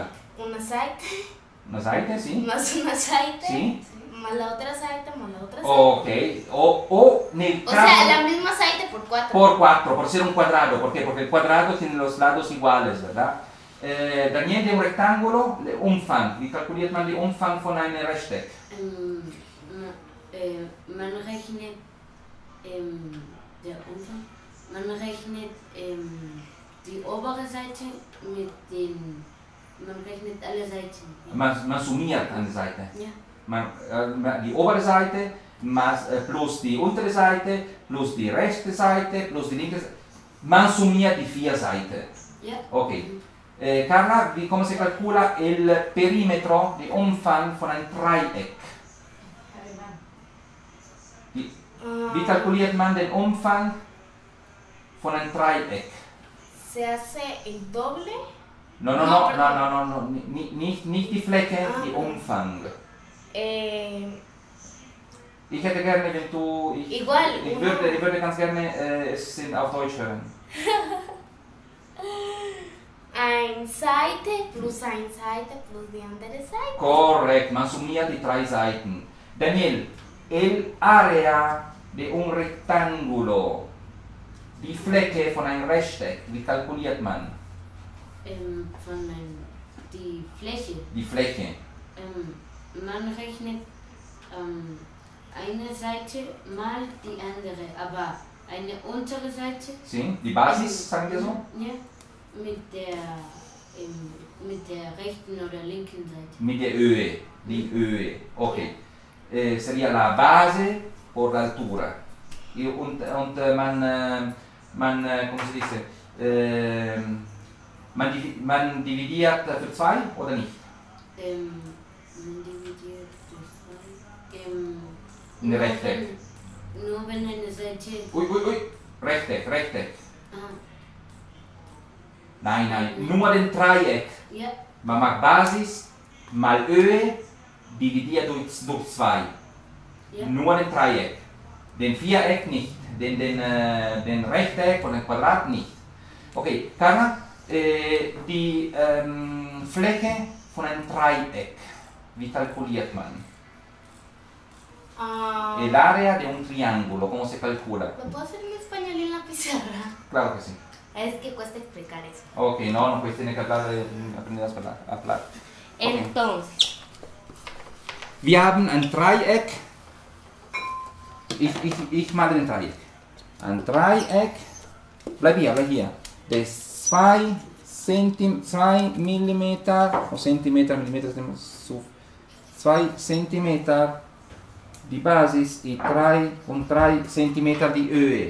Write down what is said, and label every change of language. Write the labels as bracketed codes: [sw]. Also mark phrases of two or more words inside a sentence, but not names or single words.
[es] Una seite. ¿Una seite, sí? Más una seite. Sí. Más la otra seite, más la otra seite. Ok. O sea, la misma seite por 4. Por 4, por ser un cuadrado. ¿Por qué? Porque el cuadrado tiene los lados iguales, ¿verdad? Daniel, de un rectángulo, [de] Umfang. Wie calculiert man den Umfang von einem Rechteck? Man rechnet der Umfang. Man rechnet die obere Seite mit den. Man rechnet alle Seiten. Man summiert eine Seite. Ja. Die obere Seite plus die untere Seite, plus die rechte Seite, plus die linke Seite. Man summiert die 4 Seiten. Ja. [es] Ok. Carla, ¿cómo se calcula el perímetro de [de] Umfang von einem Dreieck? Wie calculiert man den Umfang von einem Dreieck? [es] ¿Se hace el doble? No, [de] nicht die Fläche, die Umfang. Ich hätte gerne, wenn du... [es] Igual. [de] Ich würde ganz gerne es auf Deutsch hören. Ein Seite plus ein Seite plus die andere Seite. Correcto, man summiert die 3 Seiten. Daniel, [es] el área de un rectángulo, [de] die Fläche von einem Rechteck, wie calculiert man? Die Fläche. Die Fläche. Man rechnet eine Seite mal die andere, aber eine untere Seite. Sí, die Basis, sagen wir so? Ja, mit der rechten oder linken Seite. Mit der Höhe, die Höhe, ok. [es] Sería la base por la altura. Und ¿cómo se dice? [de] Man dividiert für 2 oder nicht? Man dividiert durch 2. Ein Rechteck. Nur wenn eine Seite... Ui, Rechteck. Ah, Nein, nur den Dreieck. ja. Man macht Basis mal Höhe dividiert durch 2. Ja. Nur den Dreieck. Den Viereck nicht. Den Rechteck und den Quadrat nicht. Okay, Carla, die Fläche von einem Dreieck, wie calculiert man? [es] El área de un triángulo, ¿cómo se calcula? ¿Lo puedo hacer en español y en la pizarra? Claro que sí. Es que cuesta explicar eso. Ok, no, pues tiene que aprender a hablar. Okay. Entonces, [de] Wir haben ein Dreieck. Ich male den Dreieck. Ein Dreieck. Bleib hier. De 2 Millimeter, o Zentimeter, Millimeter, 2 Zentimeter die Basis und 3 Zentimeter die Höhe.